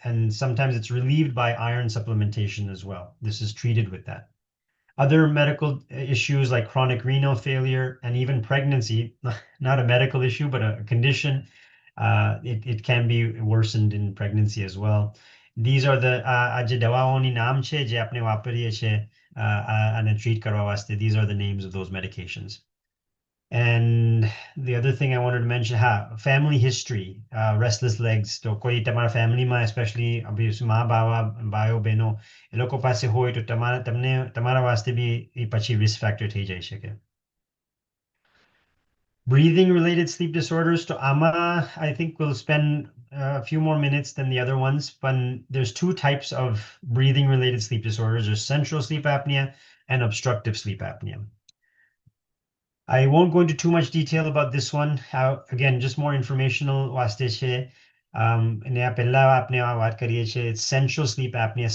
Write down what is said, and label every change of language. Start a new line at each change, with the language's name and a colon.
English: And sometimes it's relieved by iron supplementation as well. This is treated with that. Other medical issues like chronic renal failure and even pregnancy, not a medical issue, but a condition, it can be worsened in pregnancy as well. These are the
Gujarati: આજે દવાઓની નામ છે જે આપણે વાપરીએ છીએ અને treat કરવા વાસ્તે.
English: These are the names of those medications. And the other thing I wanted to mention, family history, restless legs.
Gujarati: તો કોઈ તમારા ફેમિલીમાં especially મા બાવા ભાઈઓ બહેનો એ લોકો પાસે હોય તો તમારા વાસ્તે બી એ પછી risk factor થઈ જઈ શકે.
English: Breathing related sleep disorders. So I think we'll spend a few more minutes than the other ones, but there's two types of breathing related sleep disorders. There's central sleep apnea and obstructive sleep apnea. I won't go into too much detail about this one. Again, just more informational
Gujarati: વાસ્તે છે. અને આ પહેલા આપણે વાત કરીએ છીએ central sleep apnea.